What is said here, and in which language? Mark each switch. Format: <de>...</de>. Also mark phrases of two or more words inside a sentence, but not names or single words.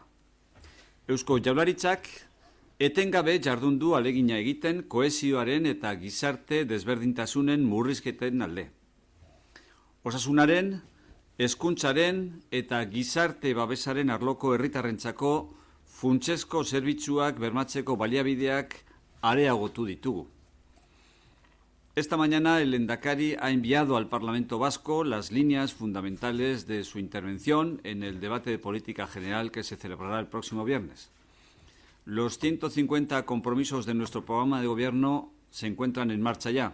<eu>Eusko Jaurlaritzak etengabe jardundu alegina egiten kohesioaren eta gizarte desberdintasunen murrizketen alde. Osasunaren, hezkuntzaren eta gizarte babesaren arloko herritarrentzako funtsezko zerbitzuak bermatzeko baliabideak areagotu ditugu.</eu> <es>Esta mañana el lehendakari ha enviado al Parlamento Vasco las líneas fundamentales de su intervención en el debate de política general que se celebrará el próximo viernes. Los 150 compromisos de nuestro programa de gobierno se encuentran en marcha ya.</es>